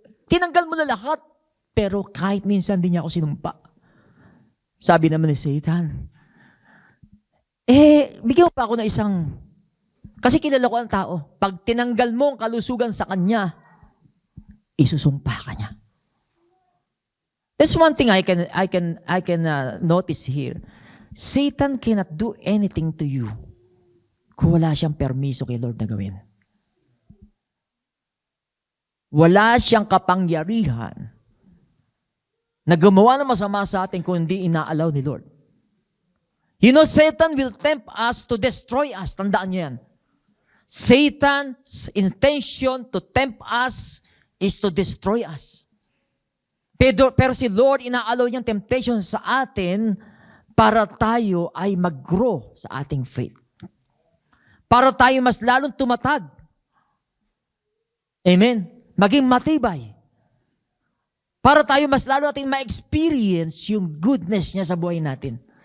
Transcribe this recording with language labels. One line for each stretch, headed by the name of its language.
Filipino: Tinanggal mo na lahat, pero kahit minsan din niya ako sinumpa. Sabi naman ni Satan, bigyan mo pa ako ng isang, kasi kilala ko ang tao, pag tinanggal mo ang kalusugan sa kanya, isusumpa ka niya.
English: That's one thing I can notice here. Satan cannot do anything to you
Filipino: kung wala siyang permiso kay Lord na gawin. Wala siyang kapangyarihan na gumawa ng masama sa atin kung hindi inaalaw ni Lord.
English: You know, Satan will tempt us to destroy us.
Filipino: Tandaan niyo yan.
English: Satan's intention to tempt us is to destroy us.
Filipino: Pero si Lord, inaalaw niyang temptation sa atin para tayo ay mag-grow sa ating faith. Para tayo mas lalong tumatag. Amen? Maging matibay. Para tayo mas lalo natin ma-experience yung goodness niya sa buhay natin.